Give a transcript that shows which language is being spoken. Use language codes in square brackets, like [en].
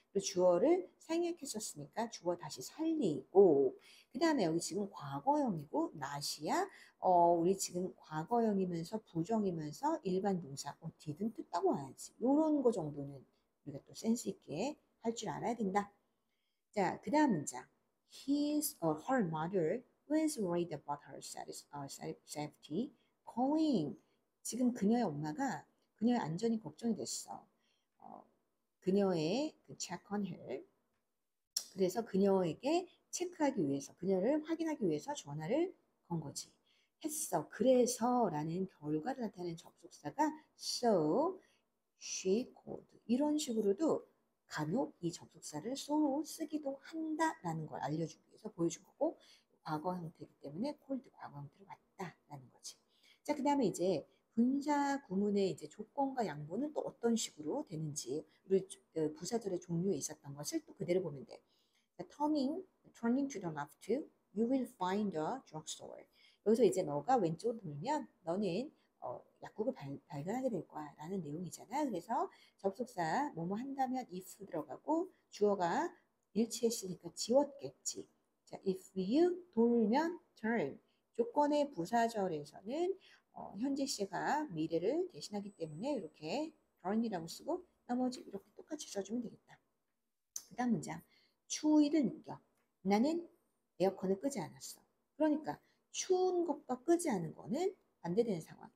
[ko] 그리고 주어를 생략했었으니까 주어 다시 살리고 그 다음에 여기 지금 과거형이고 not이야. 우리 지금 과거형이면서 부정이면서 일반 동사 didn't 따고 와야지. 요런 거 정도는 우리가 또 센스 있게 할 줄 알아야 된다. 자, 그 다음 문장. [en] Her mother was worried about her safety going. [ko] 지금 그녀의 엄마가 그녀의 안전이 걱정이 됐어. 그녀의 그 [en] check on her. [ko] 그래서 그녀에게 체크하기 위해서, 그녀를 확인하기 위해서 전화를 건 거지. 했어. 그래서라는 결과를 나타내는 접속사가 [en] so, she called. [ko] 이런 식으로도 간혹 이 접속사를 so로 쓰기도 한다라는 걸 알려주기 위해서 보여준 거고 과거 형태이기 때문에 called 과거 형태로 왔다라는 거지. 자, 그 다음에 이제 분사 구문의 이제 조건과 양보는 또 어떤 식으로 되는지 우리 부사절의 종류에 있었던 것을 또 그대로 보면 돼. [en] turning to the left, you will find a drugstore. [ko] 여기서 이제 너가 왼쪽으로 돌면 너는 약국을 발견하게 될 거야 라는 내용이잖아. 그래서 접속사 뭐뭐 한다면 if 들어가고 주어가 일치했으니까 지웠겠지. 자, [en] if you [ko] 돌면 turn. 조건의 부사절에서는 현재 시가 미래를 대신하기 때문에 이렇게 turn이라고 쓰고 나머지 이렇게 똑같이 써주면 되겠다. 그 다음 문장. 추위를 느껴. 나는 에어컨을 끄지 않았어. 그러니까 추운 것과 끄지 않은 거는 반대되는 상황.